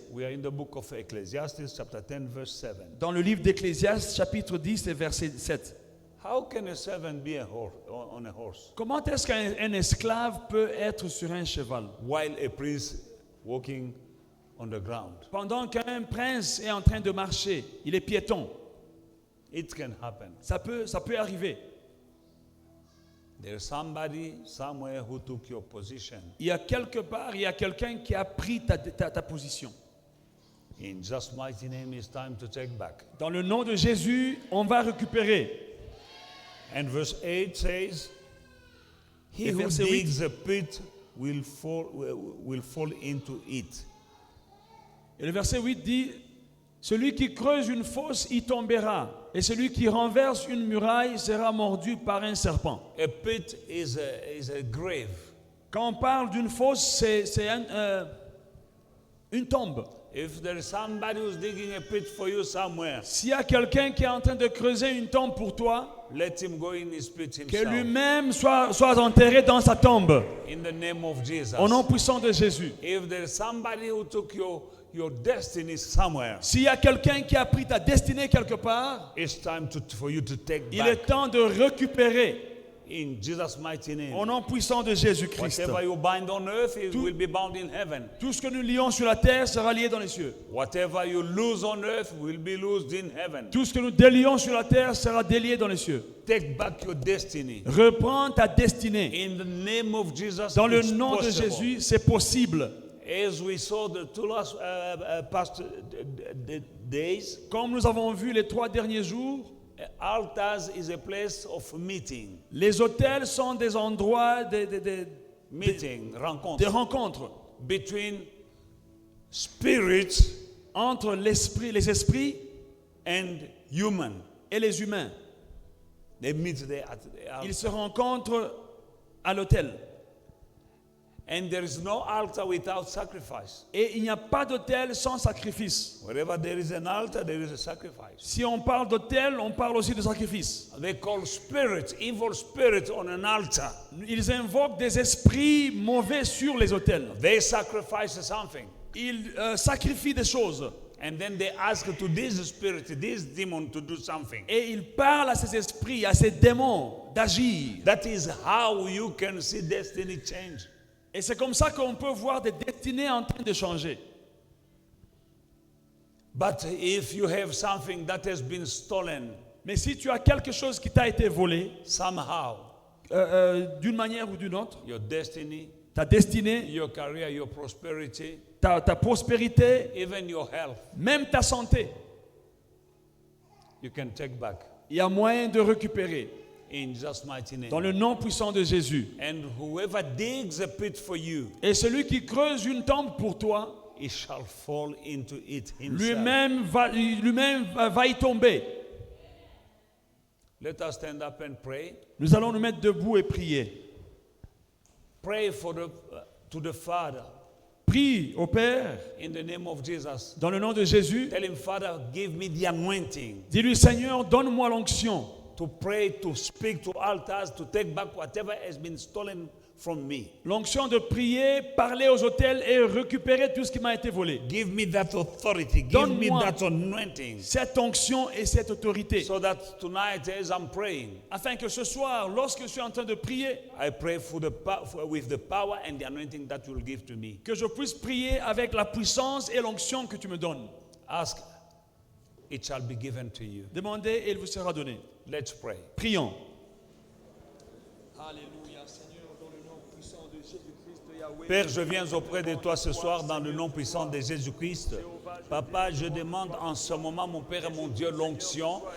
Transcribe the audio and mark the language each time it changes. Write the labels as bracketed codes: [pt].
[en] We are in the book of Ecclesiastes, chapter 10, verse 7. [fr] Dans le livre d'Ecclésiaste, chapitre 10, et verset 7. [en] How can a servant be on a horse [fr] Comment est-ce qu'un esclave peut être sur un cheval [en] while a prince walking on the ground? [fr] pendant qu'un prince est en train de marcher? Il est piéton. [en] It can happen. [fr] Ça peut arriver. [en] There's somebody somewhere who took your position. [fr] Il y a quelque part, il y a quelqu'un qui a pris ta position. [en] In just mighty name, it's time to take back. [fr] Dans le nom de Jésus, on va récupérer. [en] And verse 8 says, He [fr] Et [en] who [fr] verset 8. [en] digs a pit will fall into it. [fr] Et le verset 8 dit, celui qui creuse une fosse y tombera, et celui qui renverse une muraille sera mordu par un serpent. [en] A pit is a grave. [fr] Quand on parle d'une fosse, c'est une tombe. [en] If there is somebody who's digging a pit for you somewhere, [fr] S'il y a quelqu'un qui est en train de creuser une tombe pour toi, [en] let him go in his pit [fr] que [en] himself. [fr] lui-même soit enterré dans sa tombe, [en] In the name of Jesus. [fr] au nom puissant de Jésus. [en] If there is somebody who took your destiny somewhere, [fr] S'il y a quelqu'un qui a pris ta destinée quelque part, [en] it's time for you to take [fr] il est [en] back. [fr] temps de récupérer [en] In Jesus' mighty name. [fr] au nom puissant de Jésus-Christ. [en] Whatever you bind on earth, it [fr] Tout- [en] will be bound in heaven. [fr] Tout ce que nous lions sur la terre sera lié dans les cieux. [en] Whatever you lose on earth will be loosed in heaven. [fr] Tout ce que nous délions sur la terre sera délié dans les cieux. [en] Take back your destiny. [fr] Reprends ta destinée. [en] In the name of Jesus, [fr] Dans le [en] it's [fr] nom de [en] possible. [fr] Jésus, c'est possible. [en] As we saw the two last past days, [fr] Comme nous avons vu les 3 derniers jours, [en] altars is a place of meeting. [fr] les hôtels sont des endroits [en] Meeting, [fr] de rencontre. rencontre [en] Between spirits [fr] entre les esprits [en] and human. [fr] et les humains. [en] They meet there at the altar. [fr] Ils se rencontrent à l'hôtel. [en] And there is no altar without sacrifice. [fr] Et il n'y a pas d'autel sans sacrifice. [en] Wherever there is an altar, there is a sacrifice. [fr] Si on parle d'autel, on parle aussi de sacrifice. [en] They call spirits, evil spirits on an altar. [fr] Ils invoquent des esprits mauvais sur les autels. [en] They sacrifice something. [fr] Ils sacrifient des choses. [en] And then they ask to this spirit, this demon to do something. [fr] Et ils parlent à ces esprits, à ces démons d'agir. [en] That is how you can see destiny change. [fr] Et c'est comme ça qu'on peut voir des destinées en train de changer. [en] But if you have something that has been stolen [fr] Mais si tu as quelque chose qui t'a été volé, [en] somehow, [fr] d'une manière ou d'une autre, [en] your destiny, [fr] ta destinée, [en] your career, your prosperity, [fr] ta prospérité, [en] even your health, [fr] même ta santé, [en] you can take back [fr] il y a moyen de récupérer [en] in Jesus' mighty name. [fr] dans le nom puissant de Jésus. [en] And whoever digs a pit for you, [fr] Et celui qui creuse une tombe pour toi, [en] he shall fall into it himself. [fr] lui-même va y tomber. [en] Let us stand up and pray. [fr] Nous allons nous mettre debout et prier. [en] Pray for to the Father [fr] Prie au Père, [en] in the name of Jesus. [fr] dans le nom de Jésus. [en] Tell him, Father, give me the anointing [fr] Dis-lui, Seigneur, donne-moi l'onction [en] to pray, to speak to altars, to take back whatever has been stolen from me. [fr] l'onction de prier, parler aux autels et récupérer tout ce qui m'a été volé. [en] Give me that authority. Give me [fr] Donne-moi [en] that anointing. [fr] cette onction et cette autorité. [en] So that tonight, as I'm praying, [fr] Afin que ce soir, lorsque je suis en train de prier, [en] I pray with the power and the anointing that you will give to me. [fr] que je puisse prier avec la puissance et l'onction que tu me donnes. [en] Ask, it shall be given to you. [fr] Demandez et il vous sera donné. [en] Let's pray. [fr] Prions. Alléluia, Seigneur, dans le nom puissant de Jésus-Christ, Yahweh. Père, je viens auprès de toi ce soir dans le nom puissant de Jésus-Christ. Papa, je demande en ce moment, mon Père et mon Dieu, l'onction.